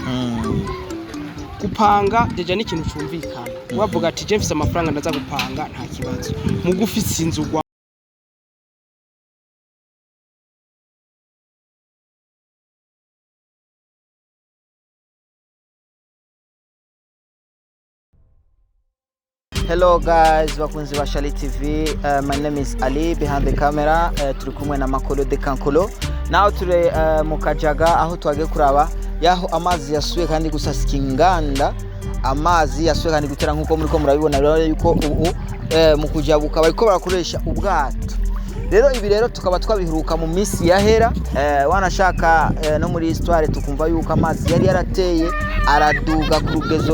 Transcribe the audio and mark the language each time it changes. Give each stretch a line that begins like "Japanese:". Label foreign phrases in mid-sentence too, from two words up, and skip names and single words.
Rundi: gupanga deja ni ikintu cyumvikana wavuga ati je mfise amafaranga ndaza gupanga nta kibazo mugufise inzu
English: Hello guys,
Rundi: bakunzi ba Shali TV.
English: My name is Ali, behind the camera.
Rundi: Turi kumwe na Makolo de Kankolo. Now turi mu Kajaga aho twage kuraba yaho amazi yasuye kandi gusasika inganda. Amazi yasuye kandi gutera nkuko muri ko murabibona rero yuko ubu mu kujabuka bariko barakoresha ubwato. Rero ibi rero tukaba twabihuruka mu minsi yahera wanashaka no muri histoire tukumva yuko amazi yari yarateye araduga ku rugezo